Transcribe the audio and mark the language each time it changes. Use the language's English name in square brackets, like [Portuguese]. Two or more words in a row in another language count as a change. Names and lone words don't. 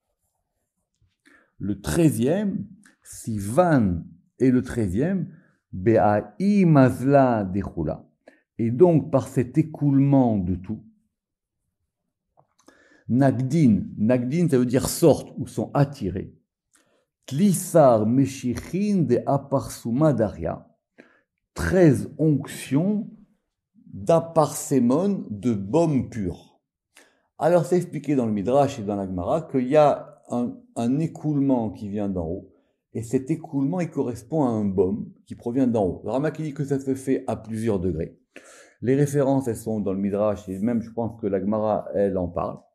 [French] Le 13e, Sivan et le 13e, [Aramaic] בעי מזלא דכולא. [French] Et donc, par cet écoulement de tout, Nagdin, ça veut dire sortent ou sont attirés. [Aramaic] תליסר משיחין דאפרסמונא דכיא, [French] 13 onctions d'aparsémone de baume pur. Alors, c'est expliqué dans le Midrash et dans la Gemara qu'il y a un écoulement qui vient d'en haut, et cet écoulement, il correspond à un baume qui provient d'en haut. Le Ramak dit que ça se fait à plusieurs degrés. Les références, elles sont dans le Midrash, et même je pense que la Gemara, elle en parle.